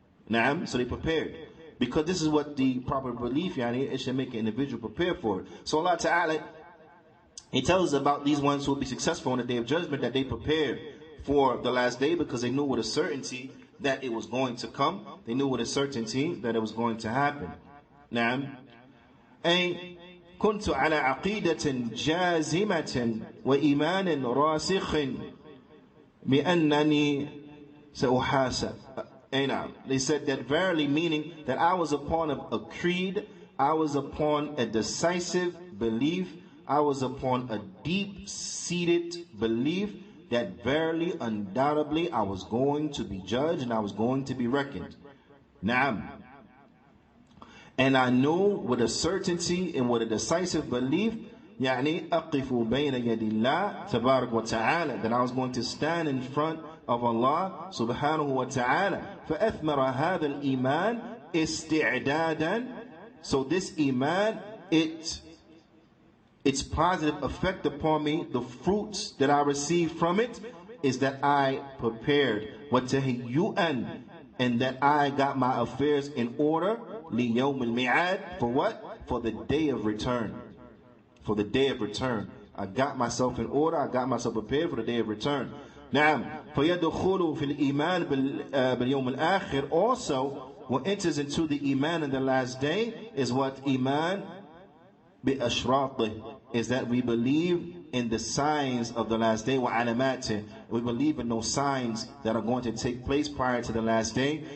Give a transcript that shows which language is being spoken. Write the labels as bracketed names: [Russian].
[English] Naam, so they prepared. Because this is what the proper belief, it should make an individual prepare for it. So Allah Ta'ala, He tells us about these ones who will be successful on the Day of Judgment, that they prepared for the last day because they knew with a certainty that it was going to come. They knew with a certainty that it was going to happen. Naam. [Arabic] أي كنت على عقيدة جازمة وإيمان راسخ بأنني سأحاسب. [English] They said that verily, meaning that I was upon a creed, I was upon a decisive belief, I was upon a deep-seated belief that verily, undoubtedly, I was going to be judged and I was going to be reckoned. Naam. And I knew with a certainty and with a decisive belief, [Arabic] أقف بين يد الله تبارك وتعالى, [English] that I was going to stand in front of Allah subhanahu wa ta'ala. [Arabic] فأثمر هذا الإيمان استعدادا. [English] So this iman, its positive effect upon me, the fruits that I received from it, is that I prepared [Arabic] وَتَهِيُّئًا, [English] and that I got my affairs in order [Arabic] لِيَوْمِ الْمِعَادِ. [English] For what? For the day of return. For the day of return. I got myself in order, I got myself prepared for the day of return. [Arabic] Now, فَيَدْخُلُ فِي الْإِيمَانِ بِالْيَوْمِ الْآخِرِ. [English] Also, what enters into the iman in the last day is what? Iman [Arabic] بِأَشْرَاطِهِ, [English] is that we believe in the signs of the last day. [Arabic] وَعَلَمَاتِهِ, [English] we believe in those signs that are going to take place prior to the last day.